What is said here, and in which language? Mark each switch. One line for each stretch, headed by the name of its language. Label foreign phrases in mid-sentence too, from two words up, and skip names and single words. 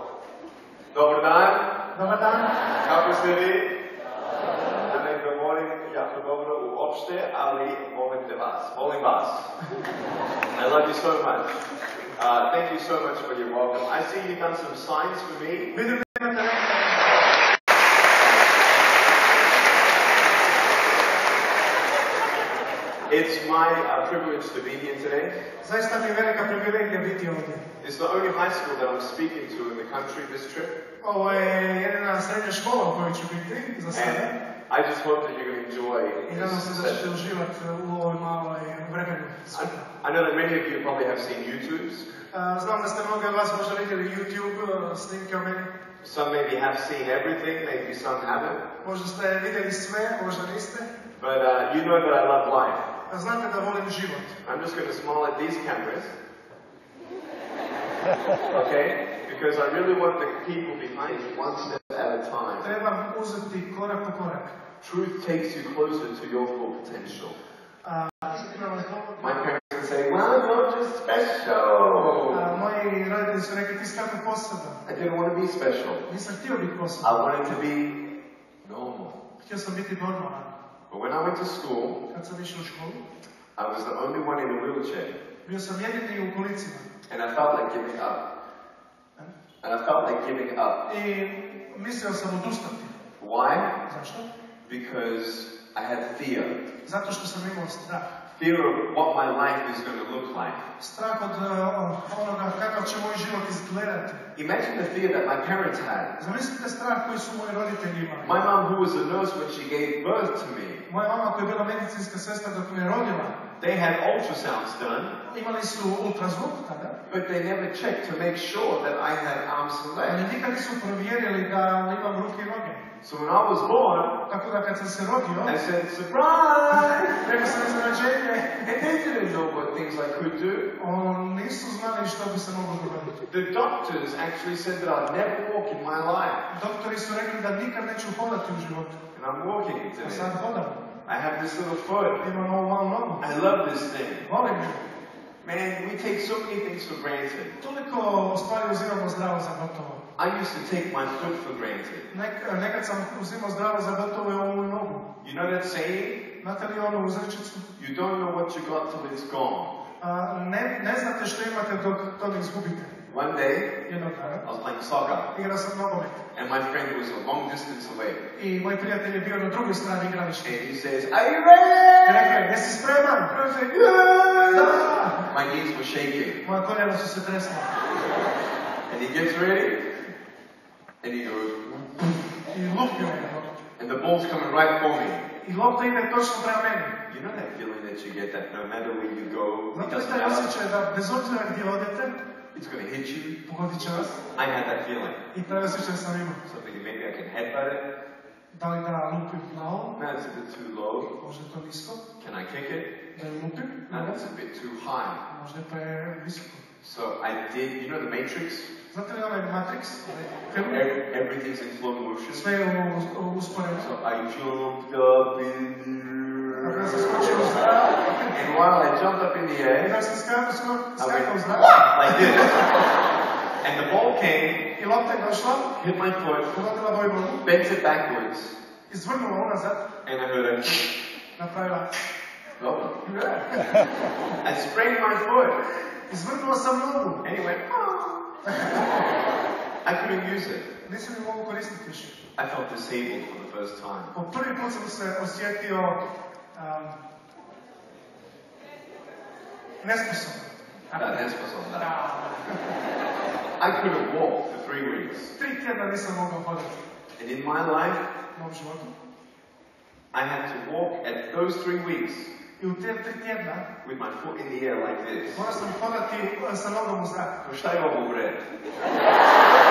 Croatian: Dobar dan. Dobar dan. Kako ste vi? Da ne govorim jako dobro uopšte, ali volim vas.
English: I love you so much. Thank you so much for your welcome. I see you've done some signs for me. It's my privilege to be here today.
Croatian: Zaista mi je velika privilegija biti ovdje.
English: It's the only high school that I'm speaking to in the country this trip.
Croatian: Ovo je jedina srednja škola u kojoj ću biti za sada.
English: I just hope that you're going to enjoy
Croatian: I nadam se da ćete uživati u ovoj maloj vremenu.
English: I know that many of you probably have seen YouTubes.
Croatian: Znam da ste mnogi od vas možda vidjeli YouTube snimke o meni.
English: Some maybe have seen everything, maybe some haven't.
Croatian: Možda ste vidjeli sve, možda niste.
English: But you know that I love life.
Croatian: Znate da volim život.
English: I'm just going to smile at these cameras. Okay? Because I really want the people behind me one step at a time.
Croatian: Trebam uzeti korak po korak.
English: Truth takes you closer to your full potential. My parents would say, well, you're just special.
Croatian: Moji roditelji su rekli, ti si tako poseban.
English: I didn't want to be special.
Croatian: Nisam htio biti poseban.
English: I wanted to be normal.
Croatian: Htio sam biti normalan.
English: But when I went to school,
Croatian: Kad sam išao u školu,
English: I was the only one in a wheelchair.
Croatian: bio sam jedini u kolicima.
English: And I felt like giving up.
Croatian: I mislio sam odustati.
English: Why?
Croatian: Zašto?
English: Because I had fear.
Croatian: Zato što sam imao strah.
English: Fear of what my life is going to look like.
Croatian: Strah od onoga kakav će moj život izgledati.
English: Imagine the fear that my parents had.
Croatian: Zamislite strah koji su moji roditelji imali.
English: My mom, who was a nurse when she gave birth to me,
Croatian: Moja mama koja je bila medicinska sestra dok me je rodila,
English: they had ultrasounds done,
Croatian: imali su ultrazvuk tada,
English: but they never checked to make sure that I had arms and
Croatian: ali
English: legs.
Croatian: nikad nisu provjerili da imam ruke i noge.
English: So when I was born,
Croatian: Tako da kad sam se rodio,
English: I said, surprise!
Croatian: rekao sam iznenađenje.
English: And they didn't know what things I could do.
Croatian: Nisu znali što bi se moglo dogoditi.
English: The doctors actually said that I'd never walk in my life.
Croatian: Doktori su rekli da nikad neću hodati u životu.
English: And I'm walking
Croatian: A
English: today.
Croatian: sad hodam.
English: I have this little foot.
Croatian: Imam ovu malu nogu.
English: I love this thing.
Croatian: Volim ju.
English: Man, we take so many things for granted.
Croatian: Toliko stvari uzimamo zdravo za gotovo.
English: I used to take my foot for granted.
Croatian: Nekad sam uzimao zdravo za gotovo i ovu nogu.
English: You know that saying?
Croatian: Znate li onu uzrečicu?
English: You don't know what you got till it's gone.
Croatian: Ne znate što imate dok to ne izgubite.
English: One day,
Croatian: Jednog dana.
English: I was playing soccer,
Croatian: Igrao sam nogomet.
English: and my friend was a long distance away.
Croatian: I moj prijatelj je bio na drugoj strani igrališta.
English: And he says, are you
Croatian: I
English: ready?
Croatian: rekao, jesi spreman?
English: I said, yeah!
Croatian: Da!
English: My knees were shaking.
Croatian: Moja koljena su se tresla.
English: And he gets ready, and he goes,
Croatian: I lupio me na nogu.
English: and the ball's coming right for me.
Croatian: I lopta ide točno prema meni.
English: You know that feeling that you get that no matter where you go, it
Croatian: Znate
English: doesn't
Croatian: taj
English: matter.
Croatian: osjećaj da bez obzira gdje odete,
English: It's going to hit you.
Croatian: pogodit će vas.
English: I had that feeling.
Croatian: I taj osjećaj sam imao.
English: So I thinking maybe I can headbutt it.
Croatian: Da li da lupim glavom?
English: No, it's a bit too low.
Croatian: Možda je to nisko.
English: Can I kick it?
Croatian: Da je lupim?
English: No, that's a bit too high.
Croatian: Možda je previsoko.
English: So I did, you know the Matrix?
Croatian: Znate li onaj Matrix? Film?
English: Everything's in slow motion.
Croatian: Sve je usporeno.
English: So I jumped up in the
Croatian: Dakle,
English: air.
Croatian: sam skočio u zrak.
English: And while I jumped up in the
Croatian: I
English: air,
Croatian: dok sam skakao u zrak,
English: like this. And the ball came,
Croatian: i lopta je došla,
English: hit my foot,
Croatian: pogodila moju nogu,
English: bent it backwards,
Croatian: izvrnula unazad,
English: and I heard a
Croatian: napravila.
English: no. I sprained my foot.
Croatian: Izvrnuo sam nogu.
English: And he went, I couldn't use it.
Croatian: Nisam je mogu koristiti više.
English: I felt disabled for the first time.
Croatian: Po prvi put sam se osjetio nesposoban. Nesposoban, da.
English: I couldn't walk for 3 weeks.
Croatian: 3 tjedna nisam mogao hodati.
English: And in my life,
Croatian: U mom životu.
English: I had to walk at those 3 weeks
Croatian: I u te 3 tjedna
English: with my foot in the air like this.
Croatian: morao sam hodati sa nogom u zraku.
Serbian: Šta je ovo, bre?